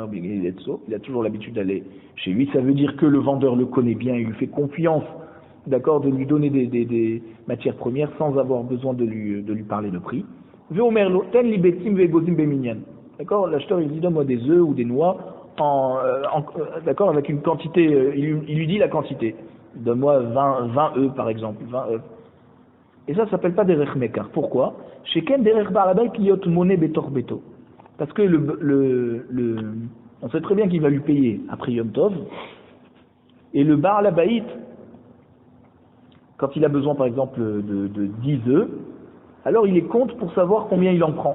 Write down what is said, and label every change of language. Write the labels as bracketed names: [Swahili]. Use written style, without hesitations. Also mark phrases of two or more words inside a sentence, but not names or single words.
[French] Il a toujours l'habitude d'aller chez lui. Ça veut dire que le vendeur le connaît bien, il lui fait confiance, d'accord, de lui donner des matières premières sans avoir besoin de lui parler de prix. D'accord? L'acheteur il dit donne-moi des œufs ou des noix, d'accord, avec une quantité, il lui dit la quantité. Donne-moi 20 œufs par exemple, 20 œufs. Et ça s'appelle pas des rechmekar. Pourquoi? [Hebrew] שכן דרך בעל הבית להיות מונה בתוך ביתו. [French] Parce que on sait très bien qu'il va lui payer après Yom Tov. Et le [Hebrew] בעל הבית, [French] quand il a besoin par exemple de 10 œufs, alors il les compte pour savoir combien il en prend.